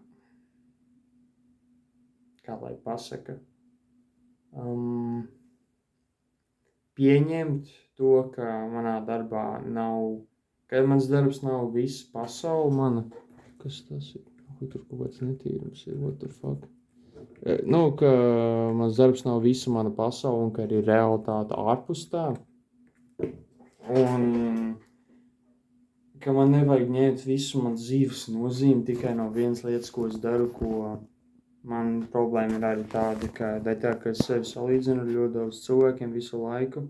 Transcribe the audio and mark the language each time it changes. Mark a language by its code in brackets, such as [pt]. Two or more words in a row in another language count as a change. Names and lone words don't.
[lv] kā lai pasaka, pieņemt to, ka manā darbā ka mans darbs nav visa pasaule mana. Kas tas ir? Tur kaut kāds netīrums ir, [en] what the fuck? [lv] Ka mans darbs nav visa mana pasaule un ka ir realitāte ārpus tā. Un ka man nevajag ņemt visu man dzīves nozīmi tikai no vienas lietas, ko es daru, ko man problēma ir arī tāda, ka es sevi salīdzinu ar ļoti daudz cilvēkiem visu laiku.